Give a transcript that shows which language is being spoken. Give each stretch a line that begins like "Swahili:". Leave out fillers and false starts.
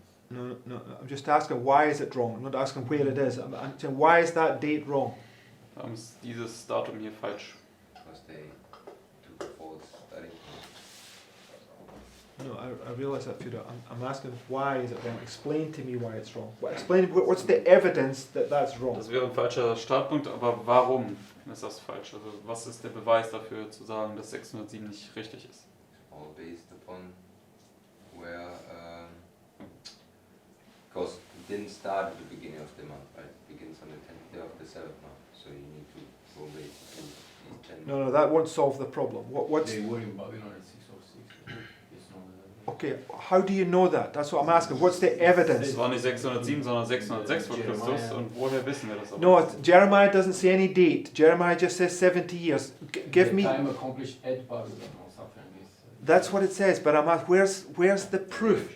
English: No, I'm just asking why is it wrong. I'm not asking where it is. I'm saying why is that date wrong?
German: Warum ist dieses Datum hier falsch?
English: Because they took a false study. No, I realise that, Fiona. I'm asking why is it wrong. Explain to me why it's wrong. Explain what's the evidence that that's wrong.
German: Das wäre ein falscher Startpunkt, aber warum ist das falsch? Also was ist der Beweis dafür zu sagen, dass 607 nicht richtig ist?
English: All based upon where, because it didn't start at the beginning of the month, right? It begins on the 10th day of the 7th month, so you need to go basically these 10 No, that won't solve the problem. What's They were in Babylon at 606. It's not okay? How do you know that? That's what I'm asking. What's the evidence?
German: Es war nicht 607, sondern 606 vor Christus. Und woher wissen wir das aber?
English: No, Jeremiah doesn't say any date. Jeremiah just says 70 years. Give me. time accomplished at Babylon or something like this. That's what it says. But I'm asking, where's the proof?